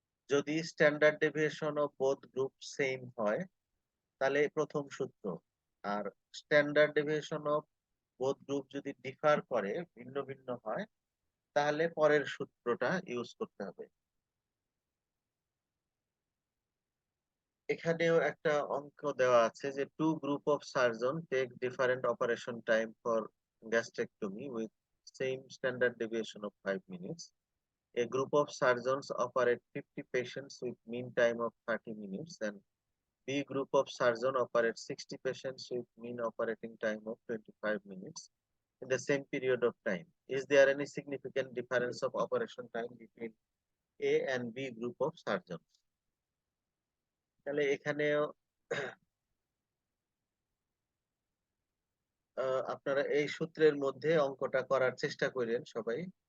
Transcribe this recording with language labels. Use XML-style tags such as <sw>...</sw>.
<bn>যদি</bn> <en>standard deviation of both group</en> <bn>same হয় তাহলে প্রথম সূত্র, আর standard deviation of both group যদি ডিফার করে, ভিন্ন ভিন্ন হয়, তাহলে পরের সূত্রটা ইউজ করতে হবে। এখানেও একটা অঙ্ক দেওয়া আছে যে</bn> <en>Two group of surgeon take different operation time for gastrectomy with same standard deviation of 5 minutes. A group of surgeons operate 50 patients with mean time of 30 minutes, and B group of surgeon operate 60 patients with mean operating time of 25 minutes in the same period of time. Is there any significant difference of operation time between A and B group of surgeons?</en> <bn>তাহলে এখানেও আপনারা এই সূত্রের মধ্যে অঙ্কটা করার চেষ্টা করেন সবাই।</bn>